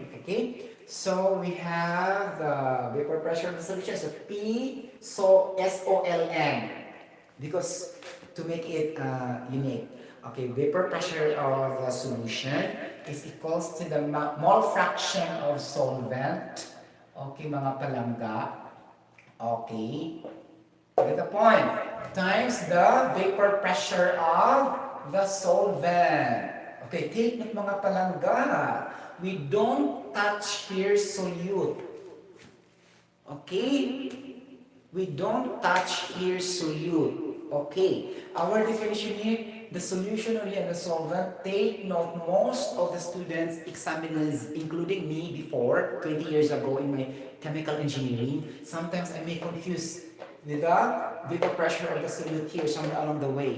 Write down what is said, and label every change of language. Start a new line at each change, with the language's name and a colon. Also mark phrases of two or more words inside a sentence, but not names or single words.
English: Okay, so we have the vapor pressure of the solution. So P so SOLN because to make it unique. Okay, vapor pressure of the solution is equals to the mole fraction of solvent.
Hiligaynon: Okay, mga palangga.
English: Okay, get the point. Times the vapor pressure of the solvent. Okay, take note
Hiligaynon: mga palangga.
English: We don't touch here solute. Okay? We don't touch here solute. Okay. Our definition here, the solution only and the solvent. Take note, most of the students, examiners, including me before, 20 years ago in my chemical engineering, sometimes I may confuse with the vapor pressure of the solute here somewhere along the way.